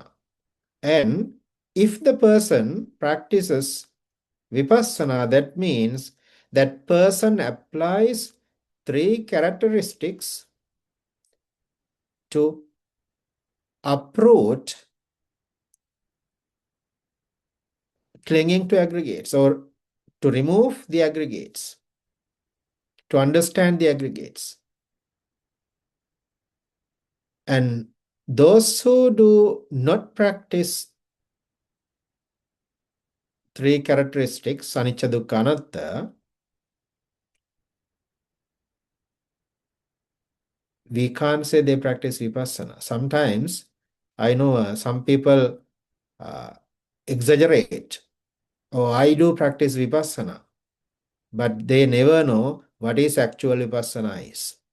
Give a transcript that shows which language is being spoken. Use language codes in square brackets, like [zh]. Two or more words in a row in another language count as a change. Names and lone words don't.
[en] And if the person practices vipassana, that means that person applies three characteristics to uproot clinging to aggregates, or to remove the aggregates, to understand the aggregates. And those who do not practice three characteristics, [pi] anicca, dukkha, anatta, [en] we can't say they practice vipassana. Sometimes I know some people exaggerate. Oh, I do practice vipassana, but they never know what is actual vipassana is.